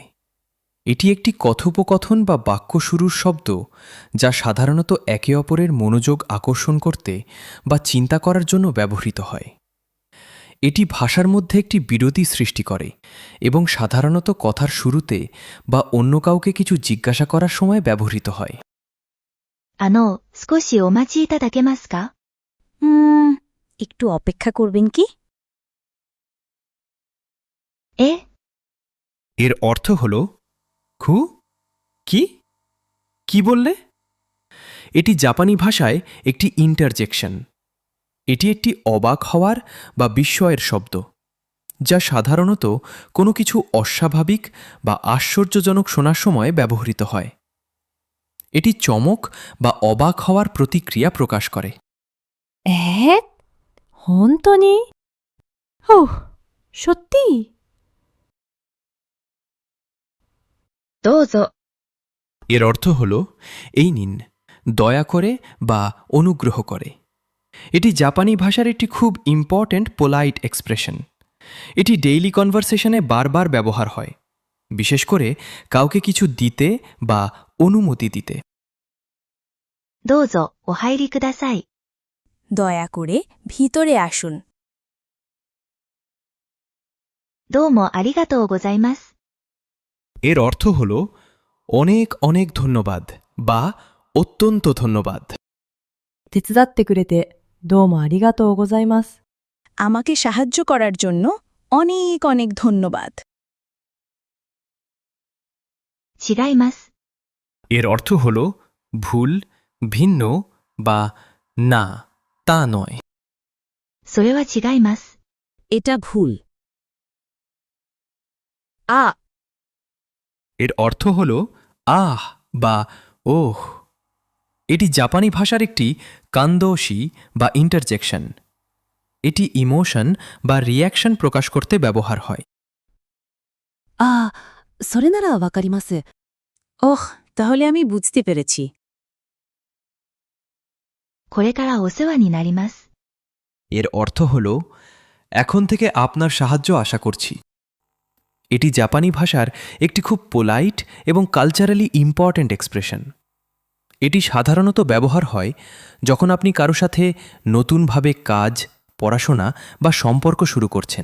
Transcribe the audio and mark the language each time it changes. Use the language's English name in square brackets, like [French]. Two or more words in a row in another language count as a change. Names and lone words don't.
[Bangla] এটি একটি কথোপকথন বা বাক্য শুরুর শব্দ, যা সাধারণত একে অপরের মনোযোগ আকর্ষণ করতে বা চিন্তা করার জন্য ব্যবহৃত হয়। এটি ভাষার মধ্যে একটি বিরতি সৃষ্টি করে এবং সাধারণত কথার শুরুতে বা অন্য কাউকে কিছু জিজ্ঞাসা করার সময় ব্যবহৃত হয়। [Japanese] 少しお待ちいただけますか [Bangla] একটু অপেক্ষা করবেন কি? [Japanese] এ [Bangla] এর অর্থ হল খু কি কি বললে? এটি জাপানি ভাষায় একটি ইন্টারজেকশন। এটি একটি অবাক হওয়ার বা বিস্ময়ের শব্দ, যা সাধারণত কোনো কিছু অস্বাভাবিক বা আশ্চর্যজনক শোনার সময় ব্যবহৃত হয়। এটি চমক বা অবাক হওয়ার প্রতিক্রিয়া প্রকাশ করে। [Japanese] 本当に? সত্যি? どうぞ [Bangla] এর অর্থ হল এই নিন, দয়া করে বা অনুগ্রহ করে। এটি জাপানি ভাষার একটি খুব [English] important polite expression. [Bangla] এটি [English] daily conversation [Bangla] বারবার ব্যবহার হয়, বিশেষ করে কাউকে কিছু দিতে বা অনুমতি দিতে। [Japanese] どうぞお入りください [Bangla] দয়া করে ভিতরে আসুন। [Japanese] どうもありがとうございます [Bangla] এর অর্থ হল অনেক অনেক ধন্যবাদ বা অত্যন্ত ধন্যবাদ। [Japanese] 手伝ってくれてどうもありがとうございます。 [Bangla] আমাকে সাহায্য করার জন্য অনেক অনেক ধন্যবাদ। [Japanese] 違います [Bangla] এর অর্থ হল ভুল, ভিন্ন বা না, তা নয়। [Japanese] それは違います [Bangla] এটা ভুল। এর অর্থ হল আহ বা ওহ। এটি জাপানি ভাষার একটি কান্দোশি বা ইন্টারজেকশন। এটি ইমোশন বা রিয়াকশন প্রকাশ করতে ব্যবহার হয়। [Japanese] それならわかります。 [Bangla] ওহ, তাহলে আমি বুঝতে পেরেছি। [Japanese] これからお世話になります [Bangla] এর অর্থ হল এখন থেকে আপনার সাহায্য আশা করছি। এটি জাপানি ভাষার একটি খুব পোলাইট এবং [English] culturally important expression. [Bangla] এটি সাধারণত ব্যবহার হয় যখন আপনি কারো সাথে নতুনভাবে কাজ, পড়াশোনা বা সম্পর্ক শুরু করছেন।